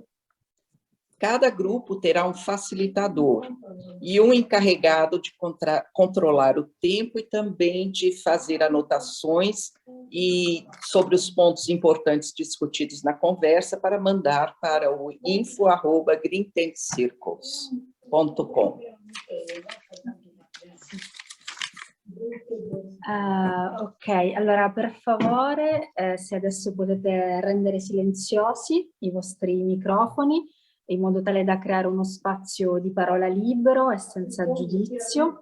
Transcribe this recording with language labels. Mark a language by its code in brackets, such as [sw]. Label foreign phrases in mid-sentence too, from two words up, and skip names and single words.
[pt] Cada grupo terá um facilitador e um encarregado de controlar o tempo e também de fazer anotações sobre os pontos importantes discutidos na conversa para mandar para o info@greententcircles.com. [it] Ok, allora per favore, se adesso potete rendere silenziosi i vostri microfoni, in modo tale da creare uno spazio di parola libero e senza giudizio.